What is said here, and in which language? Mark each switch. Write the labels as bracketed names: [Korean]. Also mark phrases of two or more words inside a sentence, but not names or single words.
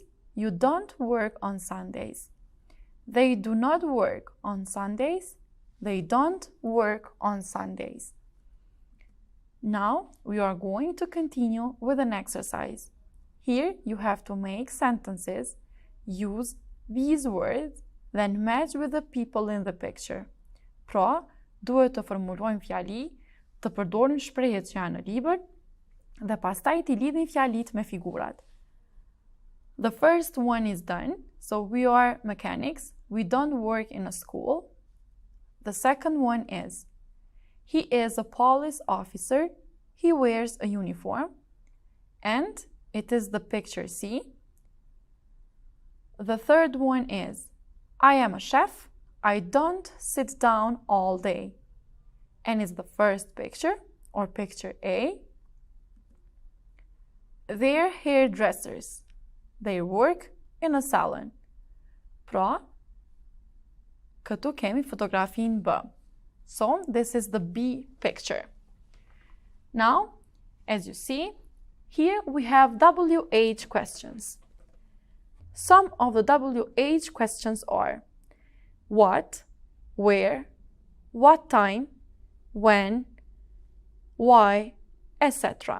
[English] You don't work on Sundays. They do not work on Sundays. They don't work on Sundays. Now we are going to continue with an exercise. Here you have to make sentences, use these words, then match with the people in the picture. [Albanian] Pra, duhet të formulojmë fjali, të përdorim shprehjet që janë në libër, dhe pastaj t'i lidhni fjalit me figurat. [English] The first one is done, so we are mechanics. We don't work in a school. The second one is, he is a police officer. He wears a uniform. And it is the picture C. The third one is, I am a chef. I don't sit down all day. And it's the first picture, or picture A. They're hairdressers. They work in a salon. [Albanian] Pra, këtu kemi fotografinë B. [English] So, this is the B picture. Now, as you see, here we have WH questions. Some of the WH questions are what, where, what time, when, why, etc.